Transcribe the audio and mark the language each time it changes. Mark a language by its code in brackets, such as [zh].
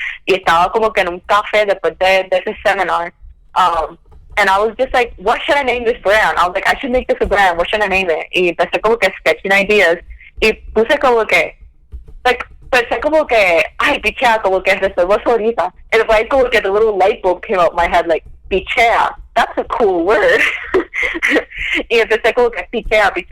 [es] Y estaba como que en un café después de ese seminar. [en] And I was just like, what should I name this brand? I was like, I should make this a brand. What should I name it? [es] Y empecé como que sketching ideas. Y puse como que, like, pensé como que, ay, Pichaera, como que resuelvo eso ahorita. [en] And [es] después como que [en] the little light bulb came out my head, like, Pichaera. That's a cool word. [es] Y empecé como que [en] Pichaera.